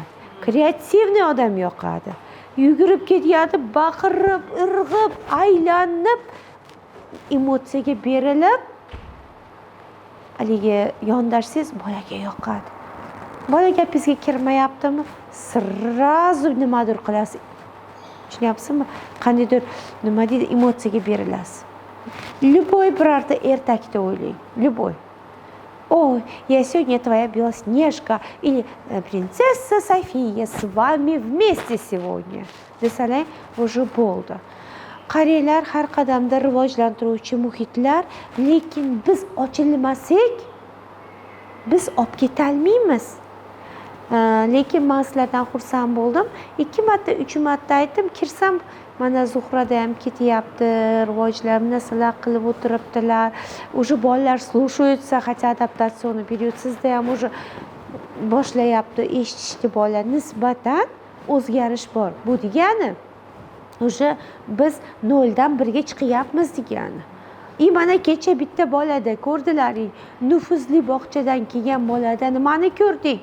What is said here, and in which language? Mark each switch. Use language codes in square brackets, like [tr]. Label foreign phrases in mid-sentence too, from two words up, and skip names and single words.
[uz] Kreativniy odam yoqadi. Yugurib ketadi, baqirib, irg'ib, aylanib, emotsiyaga berilib, haligi yondashsangiz bolaga yoqadi. Bola gapingizga kirmayaptimi? Srazu nimadir qilasiz. Tushunyapsizmi? Qandaydir nima deydi, emotsiyaga berilasiz. Любой birorta ertakda o'ylang. Любой. [ru] Ой, я сегодня твоя Белоснежка или принцесса София с вами вместе сегодня. [uz] Desalar, уже bo'ldi. Qariyalar har qadamda rivojlantiruvchi muhitlar, lekin biz ochilmasak, biz olib ketolmaymiz. Lekin men sizlardan xursand bo'ldim. 2 marta, 3 marta aytdim, kirsam mana Zuhrada ham ketyapti, rivojlar, narsalar qilib o'tiribdilar. Уже bolalar слушаются, хотя adaptatsionni период sizda ham уже boshlayapti, eshitishdi bolalar. Nisbatan o'zgarish bor. Bu degani уже biz 0 dan 1 ga chiqyapmiz degani. Mana kecha bitta bolada ko'rdilaring, nufuzli bog'chadan kelgan bolada nimani ko'rdik?